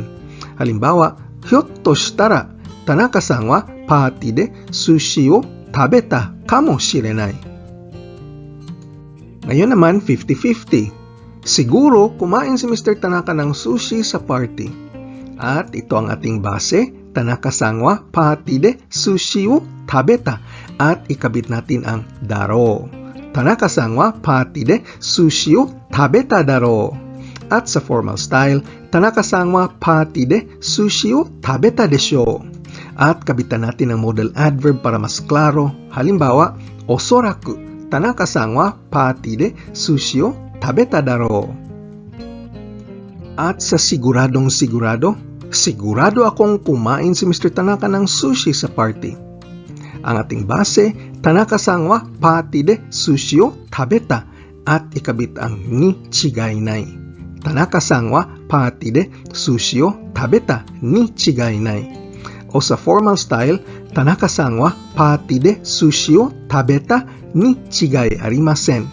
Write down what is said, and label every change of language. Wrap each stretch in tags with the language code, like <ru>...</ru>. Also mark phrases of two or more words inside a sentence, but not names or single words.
<ja>Halimbawa, ひょっとしたら、田中さんはパーティーで寿司を食べたかもしれない.</ja> <tl>Ngayon naman, 50-50. Siguro kumain si Mr. Tanaka ng sushi sa party. At ito ang ating base,</tl> <ja>田中さんはパーティーで寿司を食べた.</ja> <tl>At ikabit natin ang daro.</tl> <ja>田中さんはパーティーで寿司を食べただろ.</ja> <tl>At sa formal style,</tl> <ja>田中さんはパーティーで寿司を食べたでしょ.</ja> <tl>At kabitan natin ang modal adverb para mas klaro. Halimbawa, osoraku,</tl> <ja>田中さんはパーティーで寿司を食べただろ.</ja> <tl>At sa siguradong sigurado, sigurado akong kumain si Mr. Tanaka ng sushi sa party. Ang ating base,</tl> <ja>田中さんはパーティーで寿司を食べた,</ja> <tl>at ikabit ang</tl> <ja>に違いない. 田中さんはパーティーで寿司を食べたに違いない.</ja> <tl>O sa formal style,</tl> <ja>田中さんはパーティーで寿司を食べたに違いありません.</ja>